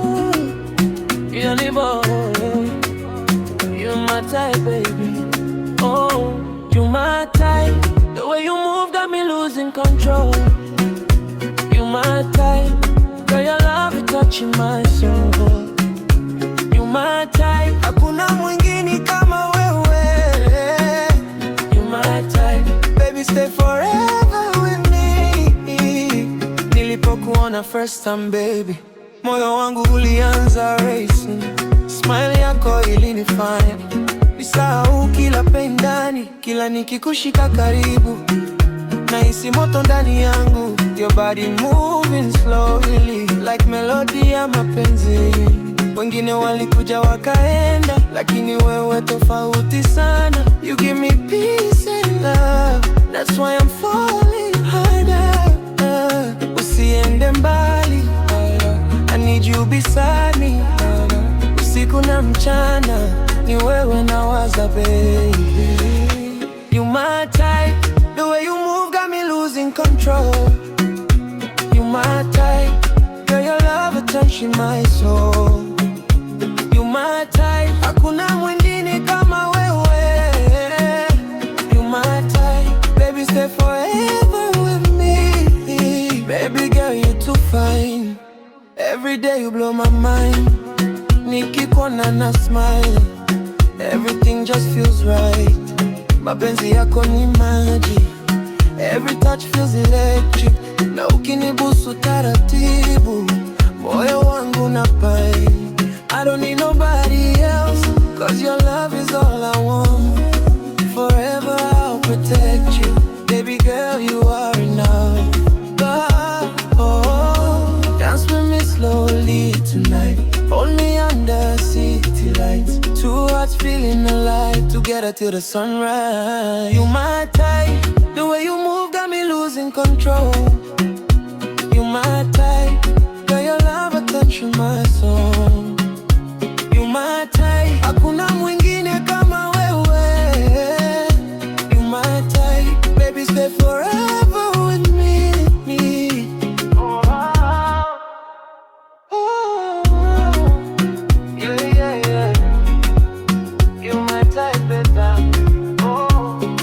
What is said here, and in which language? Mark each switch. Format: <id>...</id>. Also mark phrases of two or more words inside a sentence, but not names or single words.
<en>Ooh. Yeah, boy. You my type, baby. Oh, you my type. The way you move got me losing control. You my type. Girl, your love is touching my soul. You my type.</en> <sw>Hakuna mwingine kama wewe.</sw> <en>You my type. Baby, stay forever with me. Nilipokuona first time, baby,</en> <sw>moyo wangu ulianza racing. Smile yako ilinifanya nisahau kila pain ndani. Kila nikikushika karibu, nahisi moto ndani yangu.</sw> <en>Your body moving slowly, like melody</en> <sw>ya mapenzi. Wengine walikuja wakaenda, lakini wewe tofauti sana.</sw> <en>You give me peace and love, that's why I'm falling harder.</en> <sw>Usiende mbali,</sw> <en>I need you beside me.</en> <sw>Usiku na mchana, ni wewe nawaza, baby.</sw> <en>You my type, the way you move got me losing control. You my type, girl, your love is touching my soul. You my type,</en> <sw>hakuna mwingine kama wewe.</sw> <en>You my type, baby, stay forever with me. Baby girl, you're too fine. Every day you blow my mind.</en> <sw>Nikikuona na</sw> <en>smile, everything just feels right.</en> <sw>Mapenzi yako ni maji,</sw> <en>every touch feels electric.</en> <sw>Na ukinibusu taratibu, moyo wangu na pai.</sw> <en>I don't need nobody else, 'cause your love is all I want. Forever I'll protect you. Baby girl, you are enough. But, oh, dance with me slowly tonight. Hold me under city lights. Two hearts feeling alive, together till the sunrise. You my type, the way you move got me losing control. You my type, girl, your love attention my soul. You my type,</en> <sw>hakuna mwingine kama wewe.</sw> <en>You my type, baby, stay forever with me. Oh, yeah, yeah, yeah. You my type, baby. Oh.</en>